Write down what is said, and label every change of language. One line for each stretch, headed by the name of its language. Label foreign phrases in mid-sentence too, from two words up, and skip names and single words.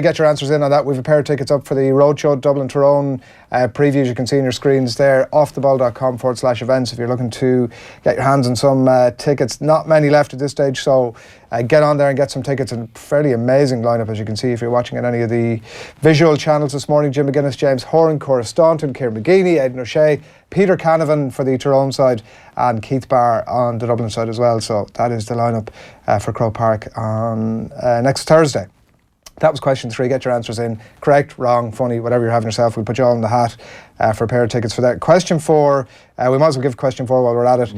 English: Get your answers in on that. We've a pair of tickets up for the Roadshow Dublin Tyrone previews. You can see on your screens there, offtheball.com/events if you're looking to get your hands on some tickets. Not many left at this stage, so get on there and get some tickets. And fairly amazing lineup, as you can see if you're watching on any of the visual channels this morning. Jim McGuinness, James Horan, Cora Staunton, Kieran McGeeney, Aidan O'Shea, Peter Canavan for the Tyrone side, and Keith Barr on the Dublin side as well. So that is the lineup for Croke Park on next Thursday. That was question 3. Get your answers in. Correct, wrong, funny, whatever you're having yourself. We'll put you all in the hat for a pair of tickets for that. Question 4. We might as well give question 4 while we're at it.